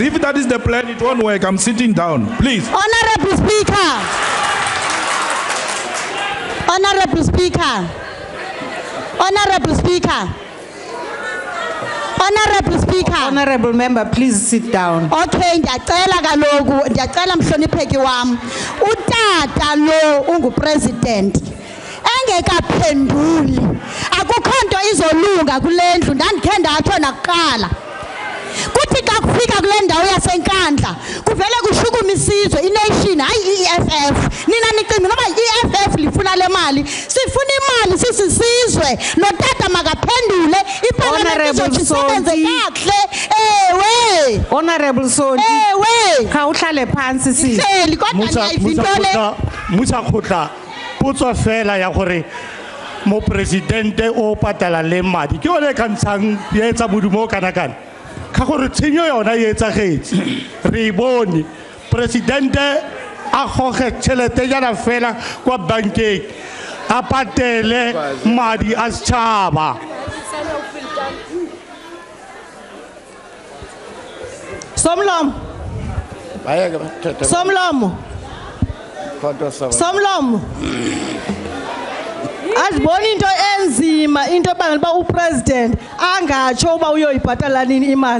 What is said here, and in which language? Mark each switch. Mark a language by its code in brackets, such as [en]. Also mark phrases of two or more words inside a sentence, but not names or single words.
[en] If that is the plan, it won't work. I'm sitting down. Please. Honorable Speaker. Honorable Speaker. Honorable Speaker. Honorable Speaker. Honorable member, please sit down. [xh] Okay, ndiyacela kaloku, ndiyacela mhlonipheki wam. Utata lo ungupresident. Engekaphenduli. Akukho nto izolunga kule ndlu ndandikhe ndatsho nakuqala. Kuthi xa kufika kule ndawo yaseNkandla kuvele kushukuma isizwe ination hayi iEFF. Nina nicinga noba iEFF lifuna le mali. Sifuna imali sisizwe notata makaphendule iparliament izosebenze kahle. Ewe. [en] Honorable Sodi. [xh] Ewe. Khawuhlale phansi si. [zu] Hleli kodwa ngiyayivintole. [tn] Musa khotla potso fela ya gore mo presidente o patala le madi ke one ka ntshang ya etsa modumo kana kana ka gore tshenyo yona e etsagetse re bone presidente a goge tšhelete jana fela kwa bankeng a patele madi a setšhaba. [xh] Somlomo. Somlomo. Somlomo. Asibona into enzima into ebangela uba upresident angatsho uba uyoyibhatala nini imali.